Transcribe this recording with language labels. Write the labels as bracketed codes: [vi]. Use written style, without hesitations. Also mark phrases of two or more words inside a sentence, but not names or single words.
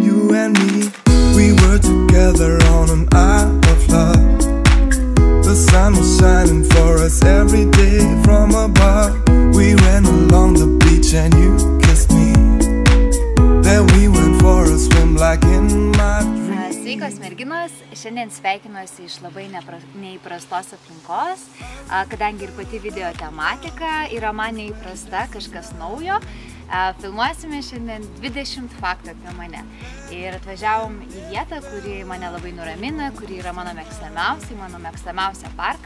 [en] You and me, we were together on an isle of love. The sun was shining for us every day from above. We ran along the beach and you kissed me. Then we went for a swim like in my dreams. [lt] Sveikos merginos, šiandien sveikinuosi iš labai neįprastos aplinkos, kadangi ir pati video tematika yra man neįprasta, kažkas naujo. Filmuosime šiandien 20 faktų apie mane. Ir atvažiavom į vietą, kuri mane labai nuramina, kuri yra mano mėgstamiausia parka.